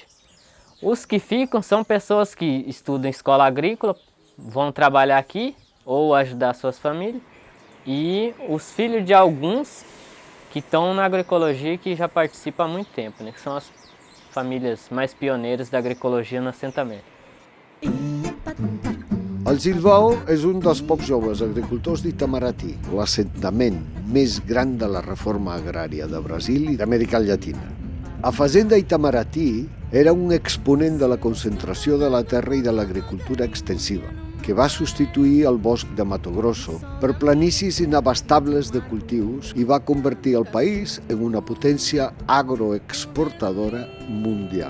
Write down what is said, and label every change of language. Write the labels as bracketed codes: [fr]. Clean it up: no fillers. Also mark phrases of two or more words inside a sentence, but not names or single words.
[pt] Os que ficam são pessoas que estudam em escola agrícola, vão trabalhar aqui ou ajudar suas famílias. E os filhos de alguns que estão na agroecologia e que já participam há muito tempo, né? Que são as famílias mais pioneiras da agroecologia no assentamento. [ca] El Gilbao és un dels pocs joves agricultors d'Itamaraty, l'assentament més gran de la reforma agrària de Brasil i d'Amèrica Llatina. A Fazenda Itamaraty era un exponent de la concentració de la terra i de l'agricultura extensiva, que va substituir el bosc de Mato Grosso per planicies inabastables de cultius i va convertir el país en una potència agroexportadora mundial.